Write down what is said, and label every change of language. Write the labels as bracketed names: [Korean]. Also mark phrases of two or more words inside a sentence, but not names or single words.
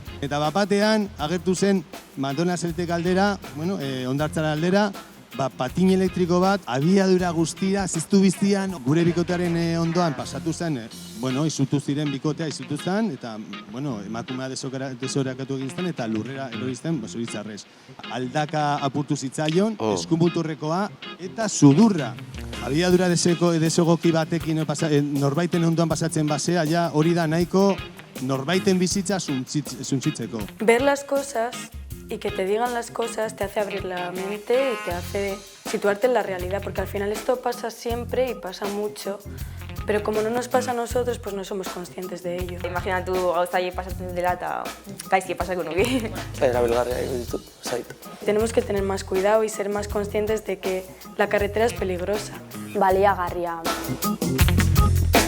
[Basque] Eta batean agertu zen Madonna Zeltek aldera, Hondartzara aldera, patin elektriko bat, abiadura guztira, ziztu biztian, gure bikotearen ondoan pasatu zen, izutu ziren bikotea, izutu zen, eta, emakumea desorakatu egin zen, eta lurrera erorizten, zoritzarrez. Aldaka apurtu zitzaion, eskumunturrekoa, eta sudurra. Abiadura desegoki batekin norbaiten ondoan pasatzen basea, ja hori da nahiko norbaiten bizitza suntzitzeko. [Spanish] Ver las cosas y que te digan las cosas te hace abrir la mente y te hace situarte en la realidad, porque al final esto pasa siempre y pasa mucho, pero como no nos pasa a nosotros, pues no somos conscientes de ello. [Basque] Imaginatu gauzai pasatzen dela eta gaizki pasako nuke. Erabilgarria iruditu zait. [Spanish] Tenemos que tener más cuidado y ser más conscientes de que la carretera es peligrosa. [Basque] Baliagarria.